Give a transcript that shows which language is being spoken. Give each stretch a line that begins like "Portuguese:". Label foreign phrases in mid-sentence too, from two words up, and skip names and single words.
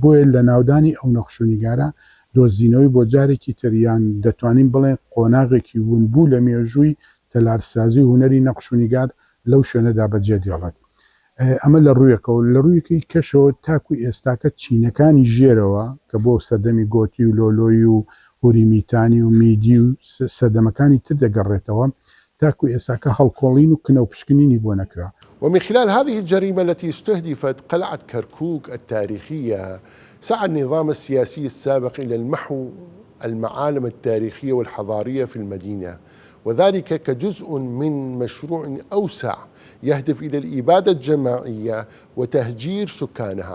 Central Kurdish: بۆیە لە ناودانی ئەو نەخشوونیگارە دۆزینەوەی بۆ جارێکی تریان دەتوانین بڵێن قۆناغێکی ونبوو لە مێژووی تەلارسازی هوەری نەخشوونیگار لەو شوێنەدا بەجێ دێڵێت. ئەمە لە ڕوویەکەەوە لە ڕوویەکەی کەشەوە تاکوی ئێستاکە چینەکانی ژێرەوە کە بۆ سەردەمی گۆتی و لۆلۆی و هوریمیتانی و میدی و سەردەمەکانی تر دەگەڕێتەوە تاکوی ئێستاکە هەڵکۆڵین و کنە و پشکنینی بۆ نەکرا.
Arabic: ومن خلال هذه الجريمة التي استهدفت قلعة كركوك التاريخية سعى النظام السياسي السابق إلى المحو المعالم التاريخية والحضارية في المدينة، وذلك كجزء من مشروع أوسع يهدف إلى الإبادة الجماعية وتهجير سكانها.